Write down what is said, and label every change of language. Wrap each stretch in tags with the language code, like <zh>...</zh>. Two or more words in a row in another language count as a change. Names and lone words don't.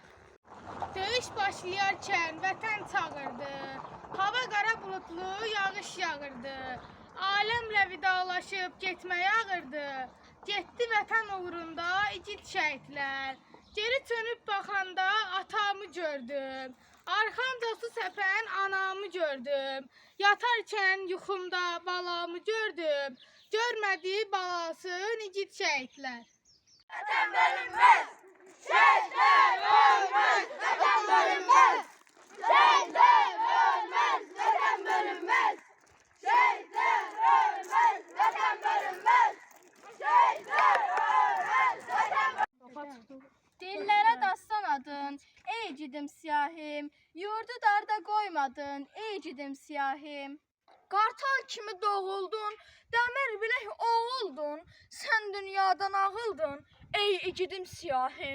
<az>Döyüş başlayarkən vətən çağırdı, hava qara bulutlu yağış yağırdı, aləmlə vidalaşıb getməyə ağırdı, getdi vətən uğrunda igid şəhidlər, geri dönüb baxanda atamı gördüm. Arxamda su səpən anamı gördüm, yatarkən yuxumda balamı gördüm, görmədi balasın igid şəhidlər.</az> <tr>Vatan bölünmez. Şehitler ölmez, vatan bölünmez. Şehitler ölmez, vatan bölünmez. Şehitler ölmez, vatan bölünmez. Şehitler ölmez, vatan bölünmez.</tr> <az>Dillərə dastan adın, ey gidim siyahim, yurdu darda qoymadın, ey gidim siyahim. Qartal kimi doğuldun, dəmir bilək oğuldun, sən dünyadan ağıldın, ey igidim siyahim.</az>